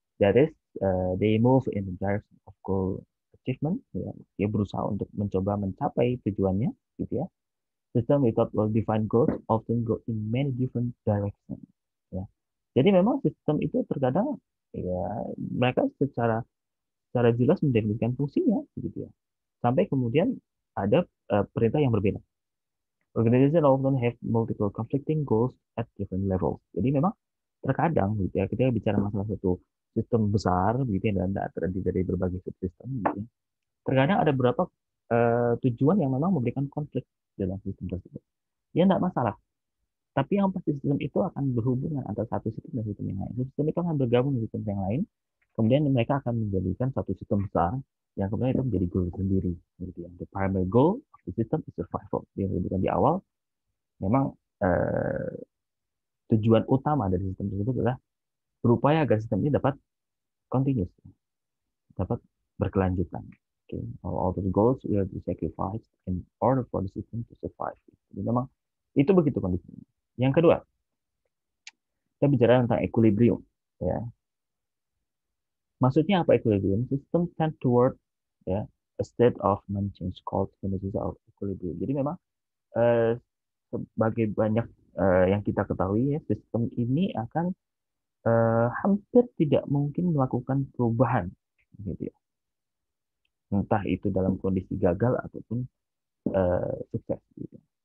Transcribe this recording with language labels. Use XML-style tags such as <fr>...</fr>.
<en>That is, they move in the direction of goal achievement ya.</en> <id>Dia berusaha untuk mencoba mencapai tujuannya gitu ya.</id> <en>System without well-defined goals often go in many different directions ya.</en> <id>Jadi memang sistem itu terkadang ya mereka secara jelas mendefinisikan fungsinya gitu ya. Sampai kemudian ada perintah yang berbeda.</id> <en>Organization often have multiple conflicting goals at different levels.</en> <id>Jadi memang terkadang gitu ya, kita bicara masalah satu sistem besar gitu ya, dan terdiri dari berbagai subsistem gitu ya. Terkadang ada beberapa tujuan yang memang memberikan konflik dalam sistem tersebut. Ya enggak masalah. Tapi yang pasti sistem itu akan berhubungan antara satu sistem dan sistem yang lain. Sistem itu akan bergabung dengan sistem yang lain. Kemudian mereka akan menjadikan satu sistem besar yang kemudian itu menjadi goal sendiri. Gitu ya.</id> <en>The primary goal of the system is survival.</en> <id>Yang disebutkan di awal, memang tujuan utama dari sistem tersebut adalah berupaya agar sistem ini dapat continuous, dapat berkelanjutan. Okay.</id> <en>All the goals will be sacrificed in order for the system to survive.</en> <id>Jadi memang itu begitu kondisinya. Yang kedua, kita bicara tentang equilibrium. Ya. Maksudnya apa equilibrium?</id> <en>System tend toward ya, a state of non-change called homeostasis of equilibrium.</en> <id>Jadi memang eh, sebagai banyak yang kita ketahui ya, sistem ini akan hampir tidak mungkin melakukan perubahan, gitu ya. Entah itu dalam kondisi gagal ataupun sukses. Gitu.</id>